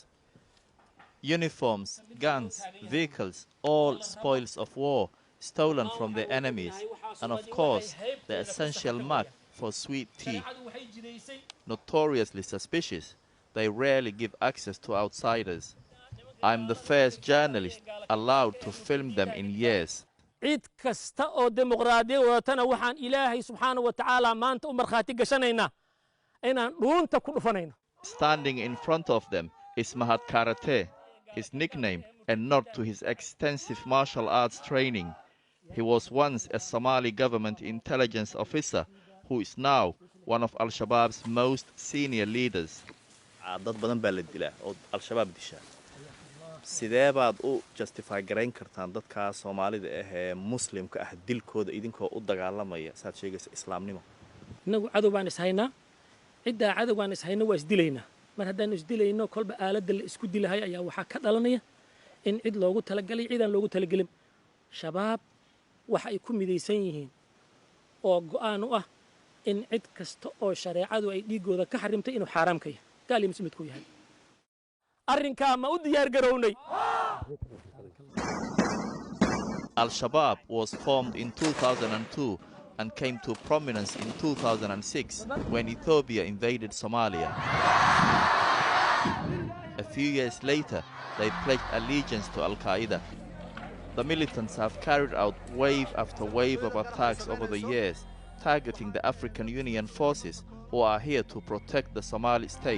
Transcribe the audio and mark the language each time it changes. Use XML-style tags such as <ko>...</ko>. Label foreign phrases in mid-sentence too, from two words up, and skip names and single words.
<en>Uniforms, guns, vehicles, all spoils of war, stolen from their enemies, and of course, the essential mark for sweet tea. Notoriously suspicious, they rarely give access to outsiders. I'm the first journalist allowed to film them in years.</en> <so>cid kasta oo dimuqraadiyo wadatana waxaan Ilaahay</so> <ar>سبحانه وتعالى</ar> <so>maanta u marxaati gashanaynaa inaan dhuunta ku dhufanayno.</so> <en>Standing in front of them is Mahat Karate, his nickname, a nod to his extensive martial arts training. He was once a Somali government intelligence officer who is now one of Al-Shabaab's most senior leaders.</en> <so>dad badan baa la dilaa oo Al-Shabaab disha. sidee baad u justify garayn kartaan dadka Soomaalida ee muslimka ah dilkooda idinkoo u dagaalamaya saad sheegaysa islaamnimo? inagu cadow baan ishaynaa cidda cadow baan ishaynaa waa isdilaynaa mar haddaan isdilayno kolba aaladda la isku dilahay ayaa waxa ka dhalanaya in cid loogu talagalay ciidan loogu talagalin. shabaab waxa ay ku midaysan yihiin oo go'aan u ah in cid kasta oo shareecadu ay dhigooda ka xarimtay inuu xaraam ka yahay gaal iyo muslimid ku yahay. arrinka ma u diyaar garownay.</so> <en>Al-Shabaab was formed in 2002 and came to prominence in 2006 when Ethiopia invaded Somalia. A few years later, they pledged allegiance to Al-Qaeda. The militants have carried out wave after wave of attacks over the years, targeting the African Union forces who are here to protect the Somali state.</en>